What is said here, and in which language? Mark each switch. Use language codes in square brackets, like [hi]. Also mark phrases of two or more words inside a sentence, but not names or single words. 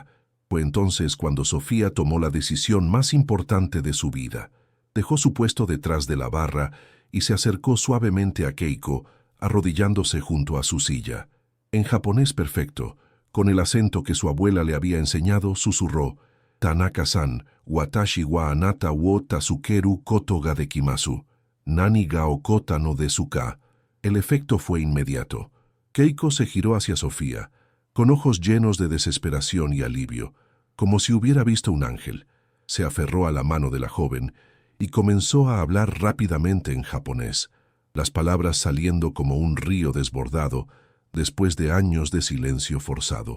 [es] Fue entonces cuando Sofía tomó la decisión más importante de su vida. Dejó su puesto detrás de la barra y se acercó suavemente a Keiko, arrodillándose junto a su silla. En japonés perfecto, con el acento que su abuela le había enseñado, susurró: [ja] «田中さん、私はあなたを助けることができます. 何が起こったのですか». [es] El efecto fue inmediato. Keiko se giró hacia Sofía, con ojos llenos de desesperación y alivio, como si hubiera visto un ángel. Se aferró a la mano de la joven y comenzó a hablar rápidamente en japonés, las palabras saliendo como un río desbordado después de años de silencio forzado.